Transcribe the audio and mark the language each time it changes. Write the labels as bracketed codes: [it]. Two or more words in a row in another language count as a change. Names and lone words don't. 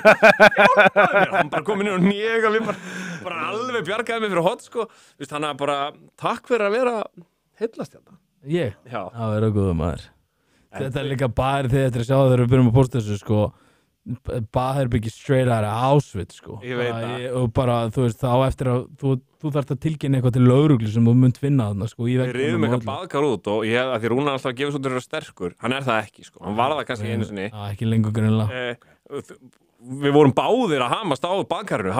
[is] Hjálpaðu mér. Hann bara kom inn og njega mér bara alveg bjargaði mig fyrir hot, sko. Þannig að bara takk fyrir að vera heillastjarna. Ég? Já. Það verður góður maður. Þetta er líka bara þegar sjá þegar við byrjum að posta þessu, sko, baðherbyggi [en] straight out of Auschwitz, [is] sko. Ég veit það. Og bara, þú veist, þá eftir að þú þarft að tilkynna eitthvað til lögreglu sem þú munt finna þarna, sko. Við rifum eitthvað baðkar út og ég, að því Rúnar alltaf að gefa svo til sterkur, hann er það ekki, sko. Hann var það kannski einu sinni. Já, ekki lengur greinilega. Við vorum báðir að hamast á baðkarinu.